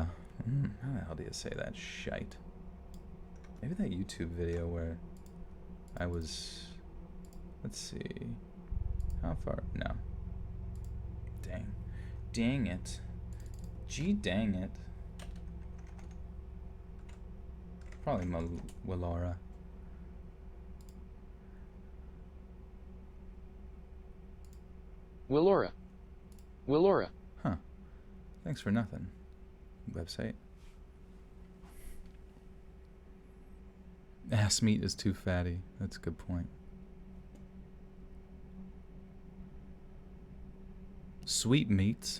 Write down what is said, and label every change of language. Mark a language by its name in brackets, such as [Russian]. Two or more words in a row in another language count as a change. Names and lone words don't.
[English] How the hell do you say that shite? Maybe that YouTube video where I was... Let's see. How far? No. Dang. Dang it. Gee dang it. Probably Willara. Willora. Willora. Huh. Thanks for nothing. Website. Ass meat is too fatty. That's a good point. Sweet meats.